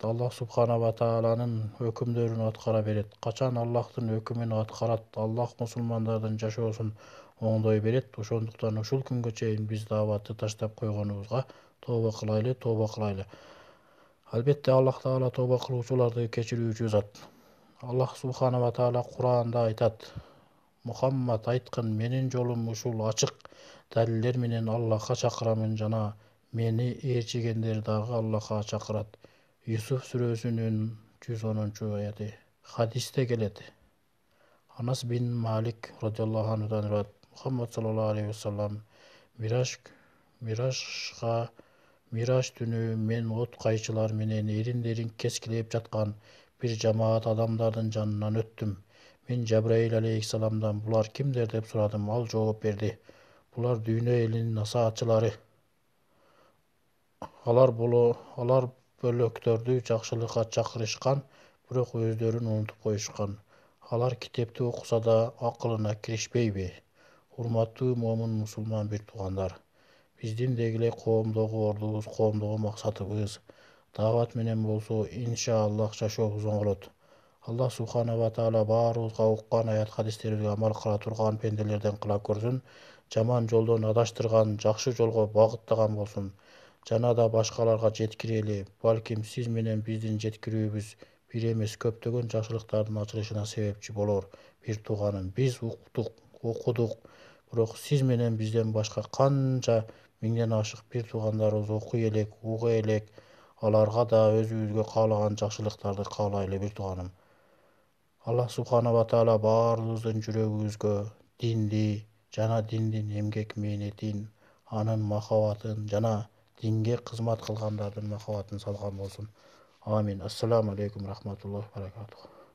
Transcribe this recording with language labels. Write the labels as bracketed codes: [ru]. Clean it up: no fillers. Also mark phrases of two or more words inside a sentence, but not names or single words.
[ar] الله سبحانه وتعالى [ky] өкүмдөрүн аткара берет. Качан Аллахтын өкүмүн аткарат, Аллах мусулмандардын жашоосун оңдой берет. Ошондуктан ушул күнгө чейин биз дааватты таштап койгонубузга тооба кылайлы. Албетте Аллах таала тооба кылуучуларды кечирүүчү зат. [ar] الله سبحانه وتعالى [ky] Кур'анда айтат: "Мухаммад айткын, менин жолум ушул ачык далилдер менен Аллахка чакырамын жана мени ээрчигендер дагы Аллахка чакырат." Юсуф сүрөсүнүн 110-аяты. Хадисте келет. Анас бин Малик [ar] رضي الله عنه [ky] риваят: Мухаммад [ar] صلى الله عليه وسلم [ky] Мираж түнү мен от кайчылар менен эриндерин кескилеп жаткан бир жамаат адамдардын жанынан өттүм. Мен Жабраил алейхиссаламдан: "Булар кимдер?" деп сурадым. Ал жооп берди: "Булар дүйнө элинин насаатчылары. Алар бөлөктөрдү жакшылыкка чакырышкан, бирок өздөрүн унутуп коюшкан. Алар китепти окуса да акылына киришпейби?" Урматтуу момун мусулман бир туугандар, биздин дегиле коомдогу ордубуз, коомдогу максатыбыз даават менен болсо иншаллах жашообуз оңолот. [ar] الله سبحانه وتعالى [ky] баарыбызга уккан аят хадистерибизге амал кыла турган пенделерден кыла көрсүн, жаман жолдон адаштырган, жакшы жолго багыттаган болсун. Жана да башкаларга жеткирели. Балким сиз менен биздин жеткирүүбүз бир эмес, көптөгөн жакшылыктардын ачылышына себепчи болор. Бир тууганым, биз окудук, бирок сиз менен бизден башка канча миңден ашык бир туугандарыбыз окуй элек, уга элек. Аларга да өзүбүзгө каалаган жакшылыктарды каалайлы бир тууганым. [ar] الله سبحانه وتعالى [ky] баарыбыздын жүрөгүбүзгө динди жана диндин эмгек мээнетин, анын махабатын жана динге кызмат кылгандардын махабатын салган болсун. Амин. [ar] السلام عليكم رحمة الله وبركاته.